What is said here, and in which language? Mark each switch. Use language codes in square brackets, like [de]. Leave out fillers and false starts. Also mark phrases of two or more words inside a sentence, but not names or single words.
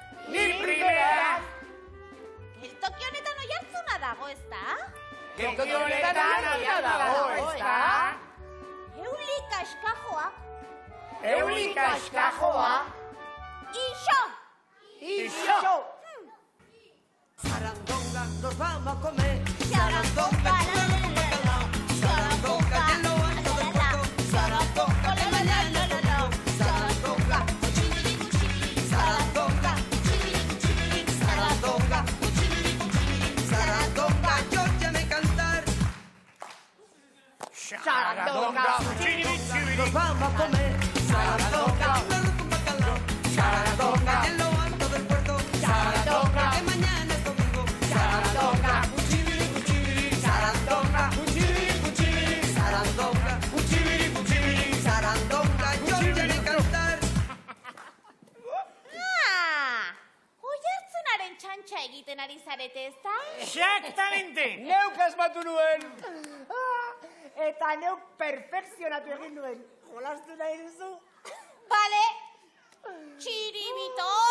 [eu] Geltoki honetan Oihartzuna dago, ez da? Geltoki honetan dago, ez da? Euli kaskajoak! Euli kaskajoa. Iso! [es] Sarandonga, nos vamos a comer. Sarandonga, la, la, la, la. Sarandonga, en lo alto del puerto. Sarandonga, de mañana es domingo. Sarandonga, cuchilli, cuchilli. Sarandonga, cuchilli, cuchilli. Sarandonga, cuchilli, cuchilli. Sarandonga, yo ya me cantar. Sarandonga. Nos vamos a comer. Sarandonga, un arroz con bacalao. Sarandonga, en lo alto del puerto. Sarandonga, que mañana es domingo. Sarandonga, cuchilli, cuchilli. Sarandonga, cuchilli, cuchilli. Sarandonga, cuchilli, cuchilli. Sarandonga, yo ya me cantar. [eu] Oihartzunaren txantxa egiten ari zarete, ez da? [es] Exactamente! [eu] Neuk asmatu nuen. Eta neuk perfekzionatu egin nuen. Jolastu nahi duzu? Bale! Txiribiton!